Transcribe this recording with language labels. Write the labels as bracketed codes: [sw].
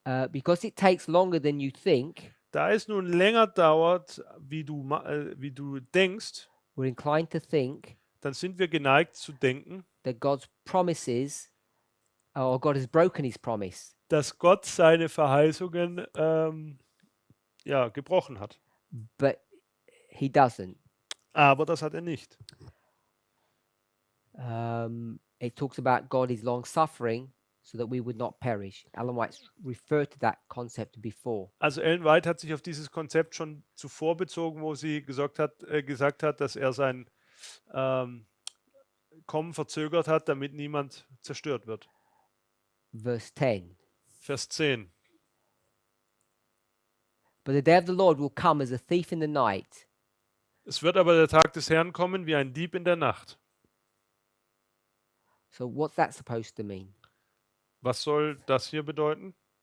[en] Because it takes longer than you think, [de] Da es nun länger dauert, wie du denkst, [en] we're inclined to think [de] dann sind wir geneigt zu denken, [en] that God's promises, or God has broken his promise. [de] dass Gott seine Verheißungen gebrochen hat. [en] But he doesn't. [de] Aber das hat er nicht. [en] It talks about God is long suffering so that we would not perish. Ellen White's referred to that concept before. [de] Also Ellen White hat sich auf dieses Konzept schon zuvor bezogen, wo sie gesagt hat, dass er sein Kommen verzögert hat, damit niemand zerstört wird. [en] Verse 10. [de] Vers 10. [en] But the day of the Lord will come as a thief in the night. [de] Es wird aber der Tag des Herrn kommen wie ein Dieb in der Nacht. [en] So what's that supposed to mean? [de] Was soll das hier bedeuten?